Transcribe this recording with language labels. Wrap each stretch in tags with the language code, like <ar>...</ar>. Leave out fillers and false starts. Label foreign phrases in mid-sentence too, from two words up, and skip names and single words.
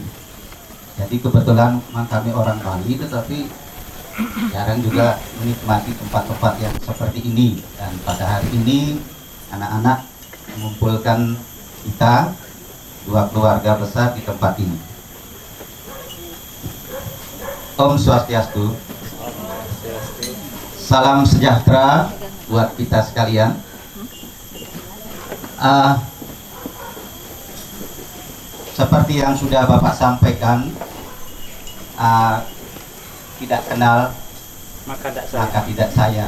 <id>Jadi kebetulan kami orang Bali tetapi jarang juga menikmati tempat-tempat yang seperti ini. Dan pada hari ini anak-anak mengumpulkan kita dua keluarga besar di tempat ini. Om Swastiastu. Salam sejahtera buat kita sekalian. Seperti yang sudah Bapak sampaikan, tidak kenal maka tidak sayang.</id>